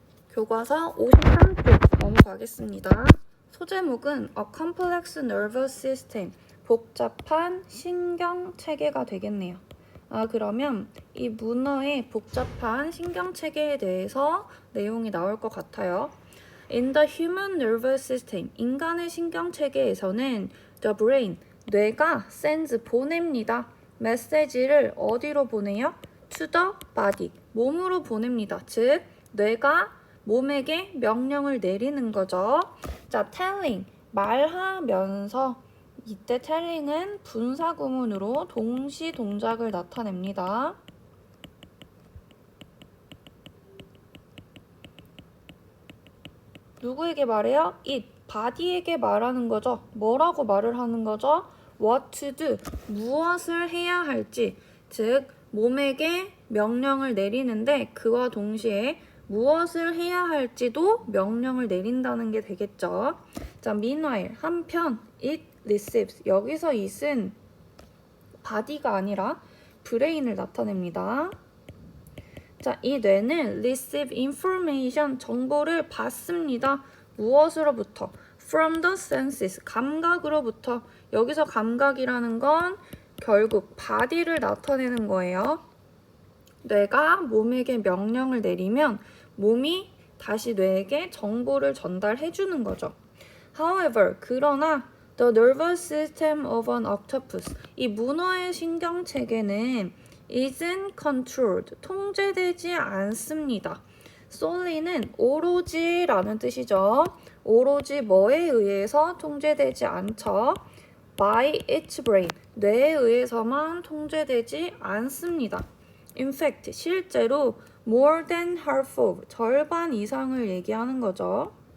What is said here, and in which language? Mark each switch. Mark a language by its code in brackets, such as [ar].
[ko] 교과서 53쪽 넘어가겠습니다. 소제목은 [en] A Complex Nervous System, [ko] 복잡한 신경체계가 되겠네요. 그러면 이 문어의 복잡한 신경체계에 대해서 내용이 나올 것 같아요. [en] In the human nervous system, [ko] 인간의 신경체계에서는 [en] the brain, 뇌가 sends, 보냅니다. [ko] 메시지를 어디로 보내요? [en] To the body, [ko] 몸으로 보냅니다. 즉, 뇌가 몸에게 명령을 내리는 거죠. 자, telling, 말하면서 이때 telling은 분사구문으로 동시 동작을 나타냅니다. 누구에게 말해요? it, body에게 말하는 거죠. 뭐라고 말을 하는 거죠? [en] what to do, [ko] 무엇을 해야 할지. 즉, 몸에게 명령을 내리는데 그와 동시에 무엇을 해야 할지도 명령을 내린다는 게 되겠죠. 자, meanwhile, 한편 [en] it receives, [ko] 여기서 it은 body가 아니라 브레인을 나타냅니다. 자, 이 뇌는 [en] receive information, [ko] 정보를 받습니다. 무엇으로부터? [en] From the senses, 감각으로부터. [ko] 여기서 감각이라는 건 결국 body를 나타내는 거예요. 뇌가 몸에게 명령을 내리면 몸이 다시 뇌에게 정보를 전달해 주는 거죠. [en] However, 그러나 the nervous system of an octopus, [ko] 이 문어의 신경체계는 [en] isn't controlled, [ko] 통제되지 않습니다. solely는 오로지라는 뜻이죠. 오로지 뭐에 의해서 통제되지 않죠? [en] by its brain, [ko] 뇌에 의해서만 통제되지 않습니다. [en] In fact, 실제로 more than half of, [ko] 절반 이상을 얘기하는 거죠.